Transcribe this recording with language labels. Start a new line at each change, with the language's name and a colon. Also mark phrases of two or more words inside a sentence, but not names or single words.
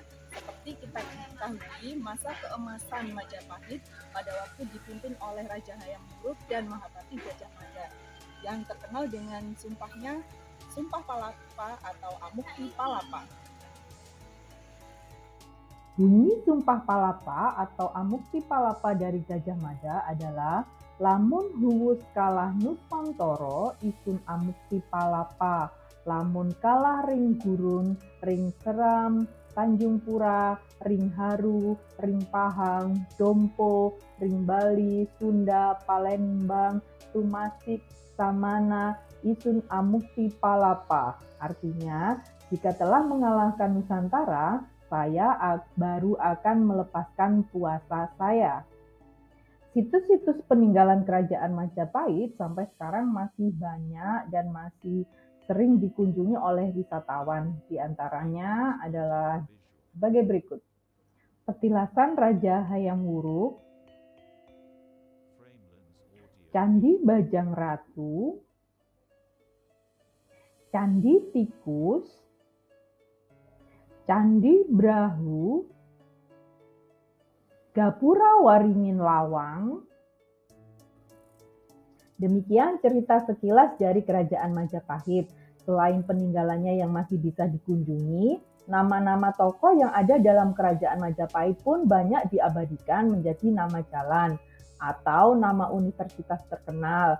Indonesian: Seperti kita ketahui, masa keemasan Majapahit pada waktu dipimpin oleh Raja Hayam Wuruk dan Mahapati Gajah Mada yang terkenal dengan sumpahnya Sumpah Palapa atau Amukti Palapa. Bunyi Sumpah Palapa atau Amukti Palapa dari Gajah Mada adalah
Kawi: Lamun huwus kalah Nusantara isun amukti palapa. Lamun kalah ring gurun, ring seram, Tanjung Pura, ring Haru, ring Pahang, Dompo, ring Bali, Sunda, Palembang, Tumasik, Samana, isun amukti palapa.
Indonesian: Artinya, jika telah mengalahkan Nusantara, saya baru akan melepaskan puasa saya. Situs-situs peninggalan kerajaan Majapahit sampai sekarang masih banyak dan masih sering dikunjungi oleh wisatawan. Di antaranya adalah sebagai berikut. Petilasan Raja Hayam Wuruk, Candi Bajang Ratu, Candi Tikus, Candi Brahu, Gapura Waringin Lawang. Demikian cerita sekilas dari Kerajaan Majapahit. Selain peninggalannya yang masih bisa dikunjungi, nama-nama tokoh yang ada dalam Kerajaan Majapahit pun banyak diabadikan menjadi nama jalan atau nama universitas terkenal.